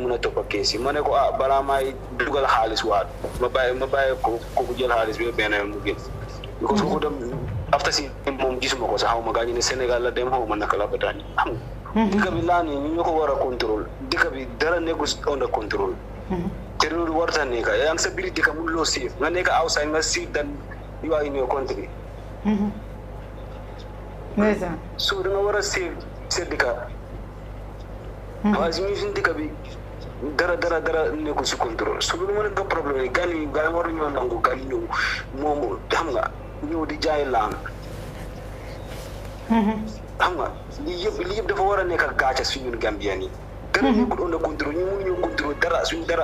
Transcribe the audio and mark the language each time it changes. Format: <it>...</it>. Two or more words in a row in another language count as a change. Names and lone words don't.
<wo>mun a topp kees yi ma ne ko balaa maay dugal xaalis waat ma bàyyi ko ku jël xaalis bi benn yoon mu génn because kooku dem after si moom gisuma ko sax xaw ma gaa ñu ne Sénégal la dem xaw ma naka la ba tànn xam nga dëkk bi laa nii ñu ñoo ko war a contrôle dëkk bi dara nekkul under contrôle te loolu warta nekka yaa ngi sa biir dëkk mënuloo safe nga nekk outside nga safe dan</wo> <en>you are in your country.</en> <wo>So da nga war a safe sa dëkk waaye suñu dëkk bi dara nekkul si contrôle so loolu moo nekk problème yi gan yi waru ñoo nangu gan ñëw moom xam nga ñëw di jaay laan xam nga lii yëpp dafa war a nekk ak gàcce suñu Gambien yi dara nekkul under contrôle ñu mënuñoo contrôle dara suñu dara.</wo>